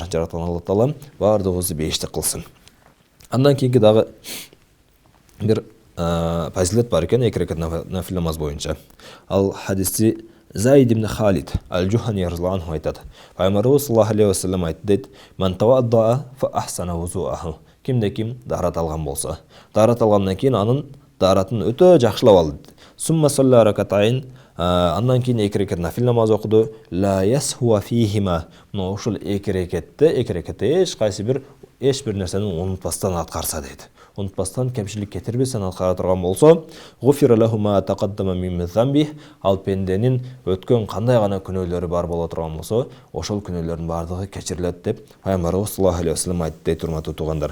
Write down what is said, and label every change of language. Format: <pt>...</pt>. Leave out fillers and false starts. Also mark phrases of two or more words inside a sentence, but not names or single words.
<ky>Жараткан Алла Таала баардыгыбызды 5тик кылсын. Андан кийинки дагы бир фазилет бар экен 2 рекат нафил намаз боюнча. Ал хадисти Заид ибн Халид аль-Джухани</ky> <ar>رضي الله عنه</ar> <ky>айтат. Пайгамбарыбыз</ky> <ar>صلى الله عليه وسلم</ar> <ky>айтты дейт:</ky> <ar>"من توضأ فأحسن وضوءه."</ar> <ky>Кимде ким дарат алган болсо, дарат алгандан кийин анын даратын өтө жакшылап алды.</ky> <ar>ثم صلى ركعتين,</ar> <ky>андан кийин 2 рекат нафил намаз окуду.</ky> <ar>لا يسهو فيهما.</ar> <ky>Мына ушул 2 рекатте эч бир нерсени унутпастан аткарса дейт. унутпастан, кемшилик кетирбестен аткара турган болсо,</ky> <ar>غفر له ما تقدم من ذنبه,</ar> <ky>ал пенденин өткөн кандай гана күнөөлөрү бар боло турган болсо, ошол күнөөлөрдүн бардыгы кечирилет деп Пайгамбарыбыз</ky> <ar>صلى الله عليه وسلم</ar> <ky>айтты дейт, урматтуу туугандар.</ky>